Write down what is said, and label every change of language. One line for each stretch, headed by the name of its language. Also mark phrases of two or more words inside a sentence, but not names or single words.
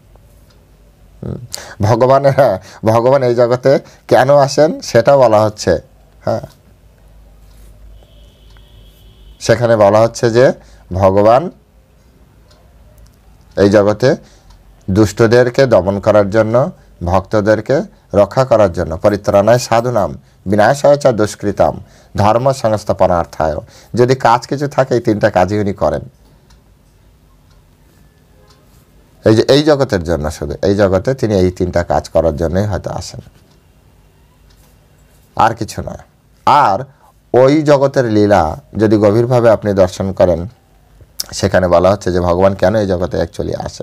Bangla: ভগবান এই জগতে কেন আসেন সেটা বলা হচ্ছে। হ্যাঁ, সেখানে বলা হচ্ছে যে ভগবান এই জগতে দুষ্টদেরকে দমন করার জন্য, ভক্তদেরকে রক্ষা করার জন্য,
Sanskrit: পরিত্রাণায় সাধুনাম বিনাশায় চ দুষ্কৃতাম ধর্ম সংস্থাপনার্থায়।
Bangla: যদি কাজ কিছু থাকে এই তিনটা কাজই উনি করেন এই জগতের জন্য। শুধু এই জগতে তিনি এই তিনটা কাজ করার জন্যই হয়তো আসেন, আর কিছু নয়। আর ওই জগতের লীলা যদি গভীরভাবে আপনি দর্শন করেন, সেখানে বলা হচ্ছে যে ভগবান কেন এই জগতে অ্যাকচুয়ালি আসে।